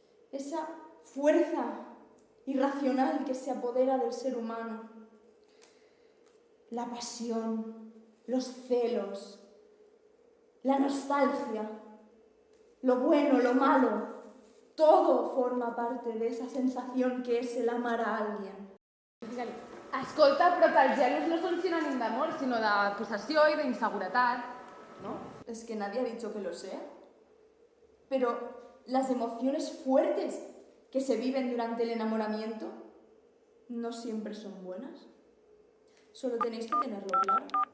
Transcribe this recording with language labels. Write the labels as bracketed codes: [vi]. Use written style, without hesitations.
[es] Esa fuerza irracional que se apodera del ser humano. La pasión, los celos, la nostalgia, lo bueno, lo malo, todo forma parte de esa sensación que es el amar a alguien. [ca] Escolta, però que els gelos no són sinònim d'amor, sinó de possessió i d'inseguretat, no? [es] Es que nadie ha dicho que lo sea. Pero las emociones fuertes que se viven durante el enamoramiento no siempre son buenas. Solo tenéis que tenerlo claro.